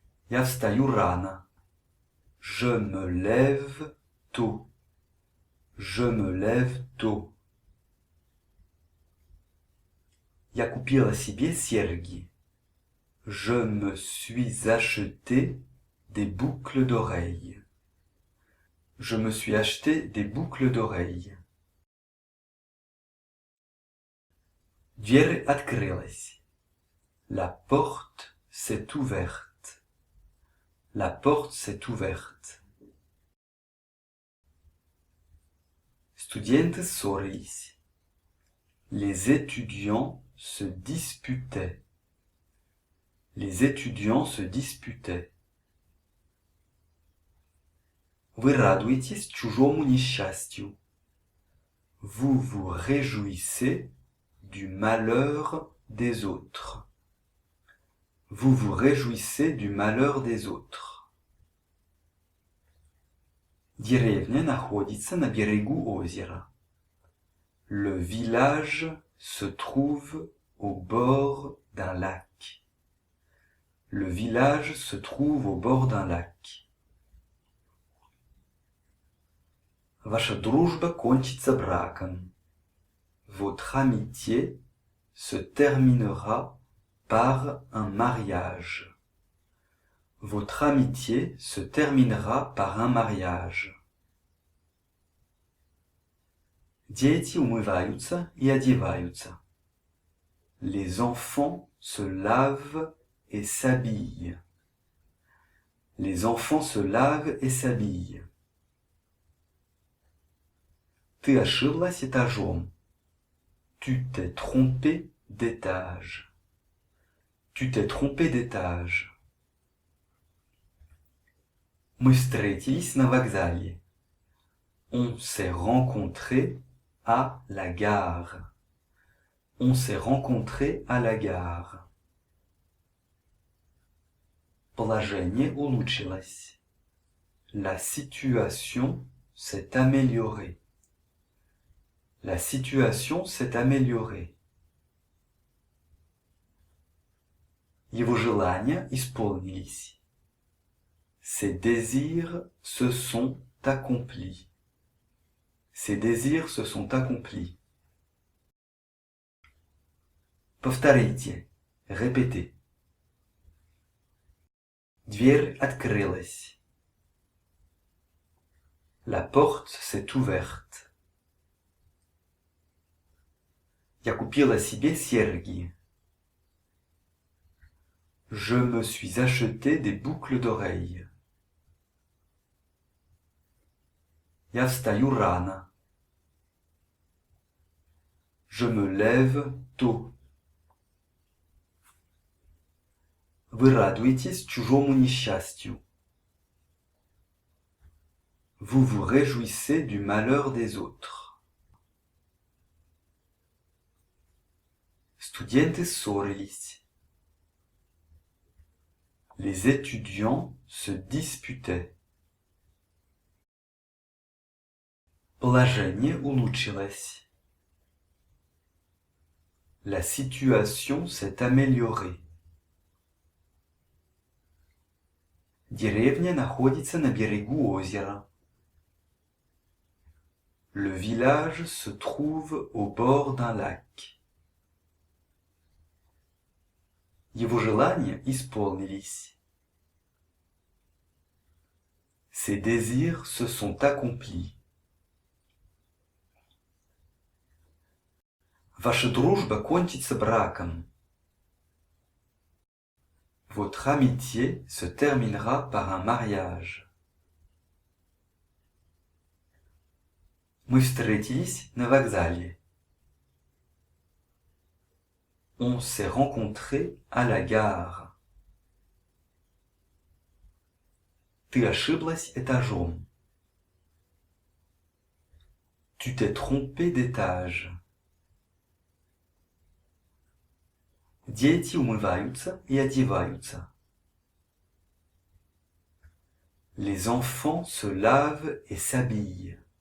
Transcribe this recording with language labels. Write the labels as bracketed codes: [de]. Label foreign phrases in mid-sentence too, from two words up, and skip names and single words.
[ru] Я встаю рано. [fr] Je me lève tôt. Je me lève tôt. [ru] Я купила себе серьги. [fr] Je me suis acheté des boucles d'oreilles. Je me suis acheté des boucles d'oreilles. [ru] Дверь открылась. [fr] La porte s'est ouverte. La porte s'est ouverte. [ru] Студенты ссорились. [fr] Les étudiants se disputaient. Les étudiants se disputaient. [ru] Вы радуетесь чужому несчастью. [fr] Vous vous réjouissez du malheur des autres. Vous vous réjouissez du malheur des autres. [ru] Деревня находится на берегу озера. [fr] Le village se trouve au bord d'un lac. Le village se trouve au bord d'un lac. [ru] Ваша дружба кончится браком. [fr] Votre amitié se terminera par un mariage. Votre amitié se terminera par un mariage. [ru] Дети умываются и одеваются. [fr] Les enfants se lavent et s'habillent. Les enfants se lavent et s'habillent. [ru] Ты ошиблась этажом. [fr] Tu t'es trompé d'étage. Tu t'es trompé d'étage. [ru] Мы встретились на вокзале. [fr] On s'est rencontrés à la gare. On s'est rencontrés à la gare. [ru] Положение улучшилось. [fr] La situation s'est améliorée. La situation s'est améliorée. [ru] Его желания исполнились. [fr] Ses désirs se sont accomplis. Ses désirs se sont accomplis. [ru] Повторите, répétez. Дверь открылась. [fr] La porte s'est ouverte. [ru] Я купила себе серьги. [fr] Je me suis acheté des boucles d'oreilles. [ru] Я встаю рано. [fr] Je me lève tôt. [ru] Вы радуетесь чужому несчастью. [fr] Vous vous réjouissez du malheur des autres. [ru] Студенты ссорились. [fr] Les étudiants se disputaient. [ru] Положение улучшилось. [fr] La situation s'est améliorée. [ru] Деревня находится на берегу озера. [fr] Le village se trouve au bord d'un lac. [ru] Его желания исполнились. [fr] Ses désirs se sont accomplis. [ru] Ваша дружба кончится браком. [fr] Votre amitié se terminera par un mariage. [ru] Мы встретились на вокзале. [fr] On s'est rencontrés à la gare. [ru] Ты ошиблась этажом. [fr] Tu t'es trompé d'étage. [ru] Дети умываются и одеваются. [fr] Les enfants se lavent et s'habillent.